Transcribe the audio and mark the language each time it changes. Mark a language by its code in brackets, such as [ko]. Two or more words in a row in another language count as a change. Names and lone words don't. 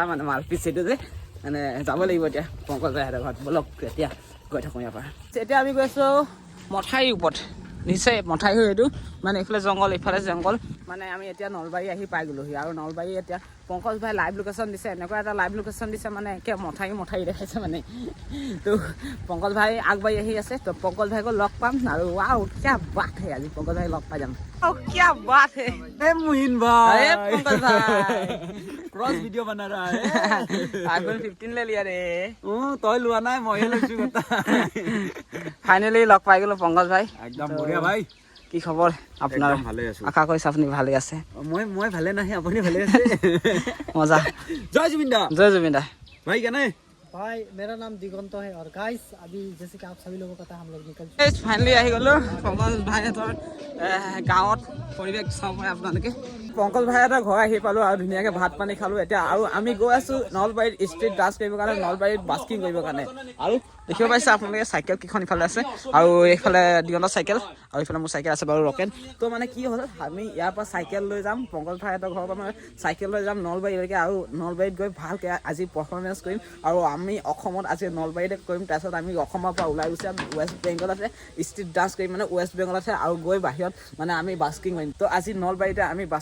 [as] মানে মাৰপিট সেইটো যে মানে যাব লাগিব এতিয়া পংকজ ভাইহঁতৰ ঘৰত বলক এতিয়া গৈ থাকোঁ ইয়াৰ পৰা এতিয়া আমি গৈ আছোঁ মঠাইৰ ওপৰত নিশ্চয় মঠাই হৈ এইটো মানে এইফালে জংঘল এইফালে জংঘল মানে আমি এতিয়া নলবাৰী আহি পাই গ'লোহি আৰু নলবাৰী এতিয়া পংকজ ভাই লাইভ লোকেশ্যন দিছে এনেকুৱা এটা লাইভ লোকেশ্যন দিছে মানে একে মঠাই দেখাইছে মানে তো পংকজ ভাই আগবাঢ়ি আহি আছে তো পংকজ ভাইকো লগ পাম আৰু ৱাও [hi] क्या बात है [as] আজি পংকজ ভাই লগ পাই যাম [hi] क्या बात है मोहिन भाई [as] পংকজ ভাই [hi] क्रॉस वीडियो बना रहा है आईफोन 15 ले लिया रे [as] तय लोৱা নাই মই লৈছো কথা ফাইনালি লগ পাই গ'লো পংকজ ভাই একদম বঢ়িয়া ভাই কি খবৰ আপোনাৰ ভালে আছো আশা কৰিছোঁ আপুনি ভালে আছে মই ভালে নাহি আপুনি ভালে আছে মজা [hi] जय जुबिन दा भाई क्या है भाई मेरा नाम दिगंत है और गाइस अभी जैसे कि आप सभी लोगों को पता है हम लोग निकल चुके हैं [as] ফাইনালি আহি গ'লো পংকজ ভাইহঁতৰ গাঁৱত পৰিৱেশ চাব পাৰে আপোনালোকে পংকজ ভাইহঁতৰ ঘৰ আহি পালোঁ আৰু ধুনীয়াকৈ ভাত পানী খালোঁ এতিয়া আৰু আমি গৈ আছোঁ নলবাৰীত [en] street dance [as] কৰিবৰ কাৰণে নলবাৰীত বাস্কিং কৰিবৰ কাৰণে আৰু দেখিব পাইছে আপোনালোকে চাইকেল কেইখন ইফালে আছে আৰু এইফালে দিগন্তৰ চাইকেল আৰু এইফালে মোৰ চাইকেল আছে বাৰু ৰকেট তো মানে কি হ'ল আমি ইয়াৰ পৰা চাইকেল লৈ যাম পংকজ ভাইহঁতৰ ঘৰৰ পৰা মানে চাইকেল লৈ যাম নলবাৰীলৈকে আৰু নলবাৰীত গৈ ভালকৈ আজি পাৰফৰ্মেঞ্চ কৰিম আৰু আমি অসমত আজি নলবাৰীতে কৰিম তাৰপিছত আমি অসমৰ পৰা ওলাই গুচি যাম ৱেষ্ট বেংগলতে [en] street dance [as] কৰিম মানে ৱেষ্ট বেংগলতে আৰু গৈ বাহিৰত মানে আমি বাস্কিং কৰিম তো আজি নলবাৰীতে আমি বাস্কিং